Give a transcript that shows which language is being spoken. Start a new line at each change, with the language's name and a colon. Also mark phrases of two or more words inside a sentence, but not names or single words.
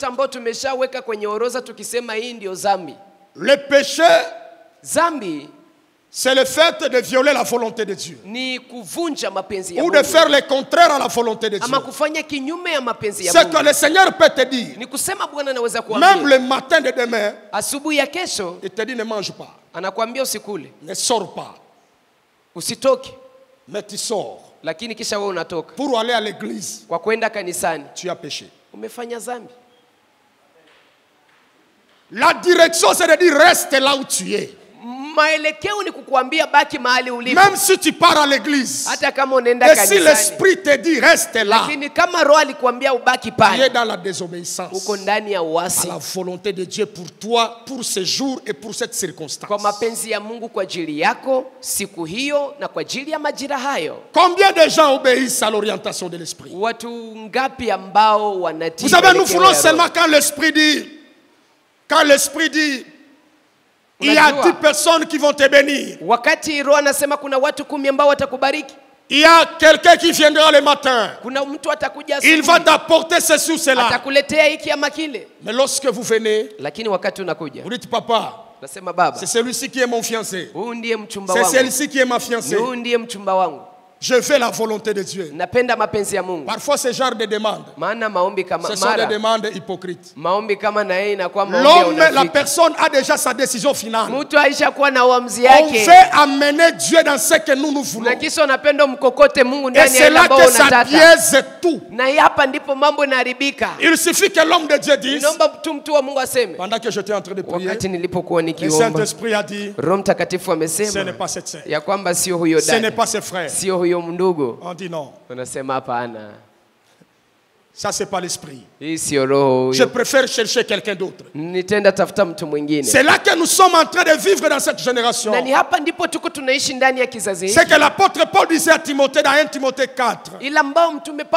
French: Le péché, c'est le fait de violer la volonté de Dieu ou de faire le contraire à la volonté de Dieu. Ce que le Seigneur peut te dire, même le matin de demain, il te dit ne mange pas, ne sors pas, Mais tu sors.
Swahili: Lakini kisha wewe unatoka.
French: Pour aller à l'église.
Swahili: Kwa kwenda kanisani.
French: Tu as péché.
Swahili: Umefanya dhambi.
French: La direction, c'est de dire reste là où tu es.
Swahili: Maelekeo ni kukuambia baki mahali ulipo.
French: Même si tu pars à l'église.
Swahili: Hata kama unaenda kanisani.
French: Et si l'esprit te dit reste là.
Swahili: Lakini kama roho alikwambia ubaki pale.
French: Tu es dans la désobéissance.
Swahili: Uko ndani ya uasi.
French: À la volonté de Dieu pour toi, pour ce jour et pour cette circonstance.
Swahili: Kwa mapenzi ya Mungu kwa ajili yako siku hiyo na kwa ajili ya majira hayo.
French: Combien de gens obéissent à l'orientation de l'esprit?
Swahili: Watu ngapi ambao wanatii?
French: Vous savez, nous voulons seulement quand l'esprit dit il y a 10 personnes qui vont te bénir.
Swahili: Wakati roho anasema kuna watu 10 ambao watakubariki.
French: Il y a quelqu'un qui viendra le matin.
Swahili: Kuna mtu atakuja asubuhi.
French: Il va t'apporter ceci ou cela.
Swahili: Atakuletea hiki ama kile.
French: Mais lorsque vous venez,
Swahili: lakini wakati unakuja,
French: vous dites papa,
Swahili: nasema baba,
French: c'est celui-ci qui est mon fiancé.
Swahili: Huyu ndiye mchumba wangu.
French: C'est celle-ci qui est ma fiancée.
Swahili: Huyu ndiye mchumba wangu.
French: Je fais la volonté de Dieu.
Swahili: Napenda mapenzi ya Mungu.
French: Parfois ce genre de demande.
Swahili: Maana maombi kama
French: ce sont des demandes hypocrites.
Swahili: Maombi kama na yeye inakuwa maombi ya unafiki.
French: L'homme, la personne a déjà sa décision finale.
Swahili: Mtu aishakuwa na uamuzi yake.
French: On veut amener Dieu dans ce que nous voulons.
Swahili: Na kisha unapenda mkokote Mungu ndani ya mambo unataka.
French: Et c'est là que ça biaise tout.
Swahili: Na hapa ndipo mambo yanaharibika.
French: Il suffit que l'homme de Dieu dise.
Swahili: Naomba mtu wa Mungu aseme.
French: Pendant que j'étais en train de prier.
Swahili: Wakati nilipokuwa nikiomba.
French: Le Saint-Esprit a dit.
Swahili: Roho Mtakatifu amesema.
French: Ce n'est pas cette sœur.
Swahili: Ya kwamba sio huyo dada.
French: Ce n'est pas ses frères.
Swahili: Sio huyo ndugu.
French: On dit non.
Swahili: Unasema hapana.
French: Ça c'est pas l'esprit. Je préfère chercher quelqu'un d'autre. C'est là que nous sommes en train de vivre dans cette génération. C'est que l'apôtre Paul disait à Timothée dans 1 Timothée 4. Il dit